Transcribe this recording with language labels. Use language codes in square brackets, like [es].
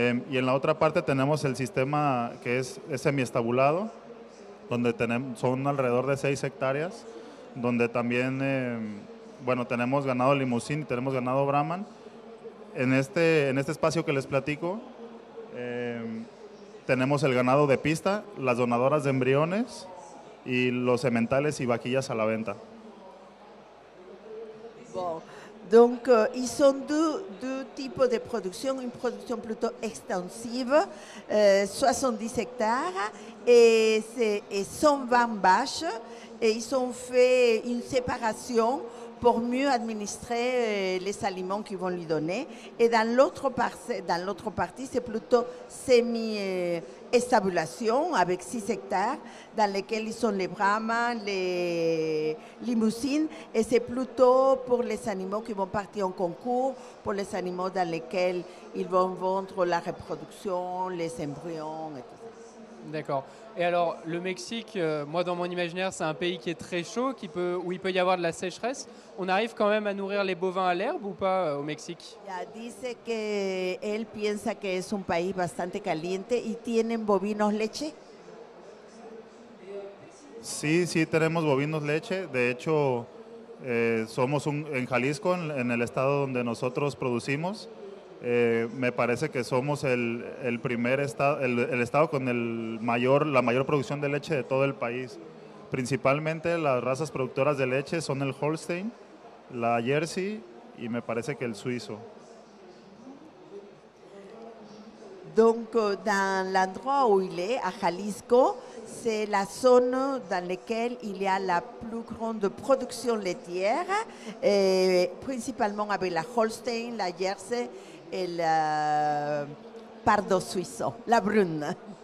[es] Y en la otra parte tenemos el sistema que es semiestabulado, donde son alrededor de 6 hectáreas, donde también bueno, tenemos ganado limusín y tenemos ganado Brahman. En este espacio que les platico, tenemos el ganado de pista, las donadoras de embriones y los sementales y vaquillas a la venta. [fr] Bon. Donc, ils sont deux types de production. Une production plutôt extensive, 70 hectares et 120 vaches. Et ils ont fait une séparation pour mieux administrer les aliments qu'ils vont lui donner. Et dans l'autre partie, c'est plutôt semi-estabulation avec 6 hectares dans lesquels ils sont les brahmas, les limousines. Et c'est plutôt pour les animaux qui vont partir en concours, pour les animaux dans lesquels ils vont vendre la reproduction, les embryons et tout ça. D'accord. Et alors, le Mexique, moi dans mon imaginaire, c'est un pays qui est très chaud, où il peut y avoir de la sécheresse. On arrive quand même à nourrir les bovins à l'herbe ou pas au Mexique? [es] Ya dice que él piensa que es un país bastante caliente y tienen bovinos leche. Sí, tenemos bovinos leche. De hecho, somos en Jalisco, en el estado donde nosotros producimos. Me parece que somos el primer estado, el estado con la mayor producción de leche de todo el país. Principalmente las razas productoras de leche son el Holstein, la Jersey y me parece que el suizo. [fr] Donc, dans l'endroit où il est, à Jalisco, c'est la zone dans laquelle il y a la plus grande production laitière, principalement avec la Holstein, la Jersey et la Pardo suizo, la brune.